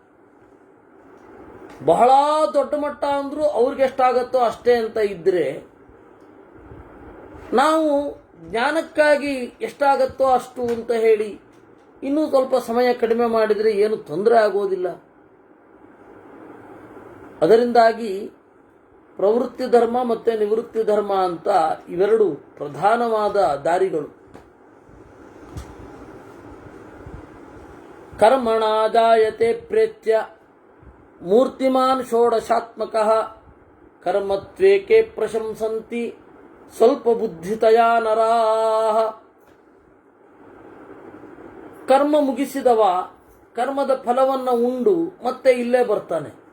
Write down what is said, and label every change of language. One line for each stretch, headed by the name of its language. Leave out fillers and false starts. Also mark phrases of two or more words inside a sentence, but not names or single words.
Kannada: ಬಹಳ ದೊಡ್ಡ ಮಟ್ಟ ಅಂದರೂ ಅವ್ರಿಗೆ ಎಷ್ಟಾಗತ್ತೋ ಅಷ್ಟೇ ಅಂತ ಇದ್ದರೆ, ನಾವು ಜ್ಞಾನಕ್ಕಾಗಿ ಎಷ್ಟಾಗತ್ತೋ ಅಷ್ಟು ಅಂತ ಹೇಳಿ ಇನ್ನೂ ಸ್ವಲ್ಪ ಸಮಯ ಕಡಿಮೆ ಮಾಡಿದರೆ ಏನು ತೊಂದರೆ ಆಗೋದಿಲ್ಲ. ಅದರಿಂದಾಗಿ ಪ್ರವೃತ್ತಿ ಧರ್ಮ ಮತ್ತು ನಿವೃತ್ತಿ ಧರ್ಮ ಅಂತ ಇವೆರಡು ಪ್ರಧಾನವಾದ ದಾರಿಗಳು.
Sanskrit: ಕರ್ಮಣ ಜಾಯತೆ ಪ್ರೇತ್ಯ ಮೂರ್ತಿಮಾನ್ ಷೋಡಶಾತ್ಮಕಃ ಕರ್ಮತ್ವೇಕೆ ಪ್ರಶಂಸಂತಿ ಸ್ವಲ್ಪ ಬುದ್ಧಿತಯಾ ನರಾಃ.
Kannada: ಕರ್ಮ ಮುಗಿಸಿದವ ಕರ್ಮದ ಫಲವನ್ನು ಉಂಡು ಮತ್ತೆ ಇಲ್ಲೇ ಬರ್ತಾನೆ.